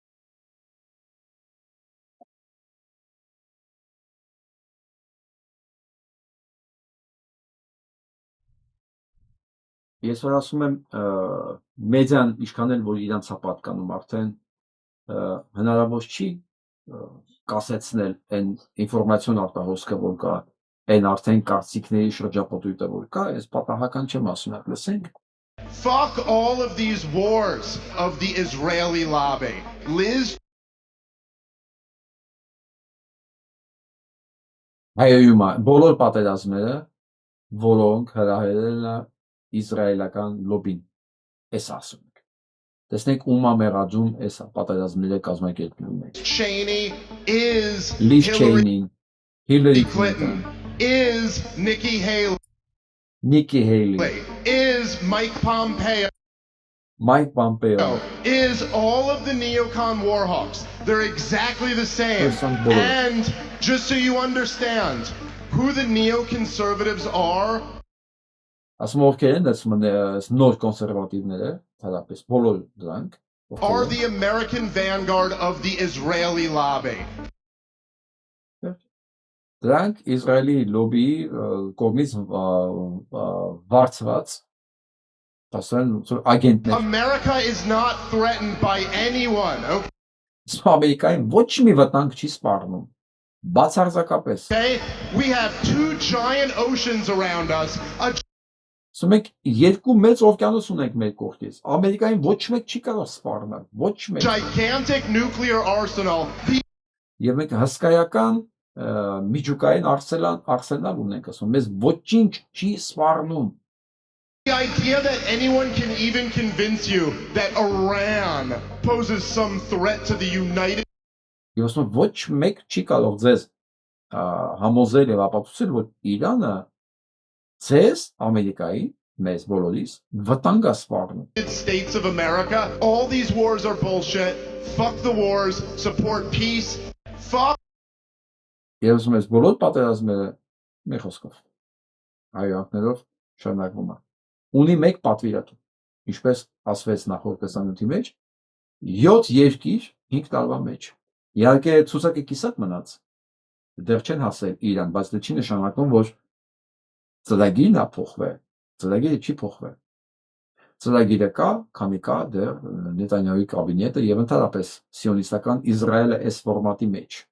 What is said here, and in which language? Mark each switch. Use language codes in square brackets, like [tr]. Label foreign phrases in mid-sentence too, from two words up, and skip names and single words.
[hy] Ես որ ասում եմ մեդիան ինչքան էլ որ իրանց է պատկանում արդեն հնարավոր չի կասեցնել այն ինֆորմացիոն արտահոսքը որ կա, այն արդեն կարծիքների շրջապատույտը որ կա, այս պատահական չեմ ասում, լսենք։ [en] Fuck all of these wars of the Israeli lobby. Liz [hy] Հայոյում բոլոր պատերազմները, որոնք հրահրել են Իսրայելական լոբին, էս ասում ենք։ Տեսնենք ում է մեղադրում էս պատերազմները կազմակերպելու մեջ։ [en] Cheney is Liz Cheney, Hillary Clinton is Nikki Haley. Nikki Haley Is Mike Pompeo. Mike Pompeo Is all of the neocon warhawks. They're exactly the same. And just so you understand who the neoconservatives are. [hy] Ասում ովքեր են դասում նոր կոնսերվատիվները, հատկապես բոլոր դրանք, [en] are the American vanguard of the Israeli lobby. [hy] Դրանք Իսրայելի լոբիի կողմից վարձված ասեն ագենտներ։ [en] America is not threatened by anyone. [hy] Ամերիկային ոչ մի վտանգ չի սպառնում։ Բացարձակապես։ [en] Okay, we have two giant oceans around us. [hy] Ասում ենք երկու մեծ օվկիանոս ունենք մեր կողքից։ Ամերիկային ոչ մեկ չի կարող սպառնալ, ոչ մեկ։ [en] Gigantic nuclear arsenal. [hy] Եվ մենք հսկայական միջուկային արսենալ ունենք, ասում մեզ ոչինչ չի սպառնում։ [en] The idea that anyone can even convince you that Iran poses some threat to the United [hy] Եվ ասում ոչ մեկ չի կարող ձեզ համոզել եւ ապացուցել, որ Իրանը ձեզ Ամերիկայի մեզ բոլորիս վտանգ է սպառնում։ [en] States of America, all these wars are bullshit. Fuck the wars, support peace. Fuck [hy] Եվ ասում ես բոլոր պատերազմները մի խոսքով հայրենիքներով շարունակվում է։ Ունի մեկ պատվիրատու, ինչպես ասվեց նախորդ տեսանյութի մեջ, 7 երկիր 5 տարվա մեջ։ Իհարկե ցուցակը կիսատ մնաց։ Դեռ չեն հասել Իրան, բայց դա չի նշանակում, որ ծրագիրն է փոխվել։ Ծրագիրը չի փոխվել։ Ծրագիրը կա, քանի կա դեռ Նետանյահուի կաբինետը եւ ընդհանրապես սիոնիստական Իսրայելը այս ֆորմատի մեջ։